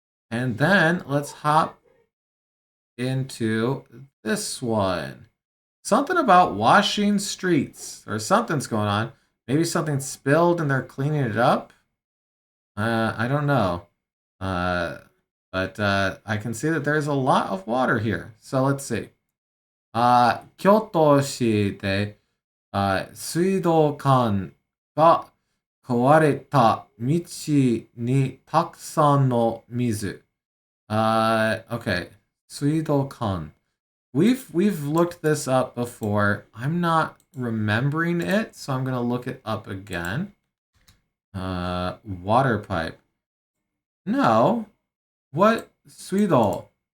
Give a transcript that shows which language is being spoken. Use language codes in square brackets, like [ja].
[en] And then let's hop into this one. Something about washing streets, or something's going on. Maybe something spilled and they're cleaning it up. I don't know. But I can see that there's a lot of water here. So let's see. [ja] 京都市で、水道管が壊れた道にたくさんの水。 [en] Okay. 水道管. We've looked this up before. I'm not remembering it, so I'm gonna look it up again. Water pipe. No. What? Suido.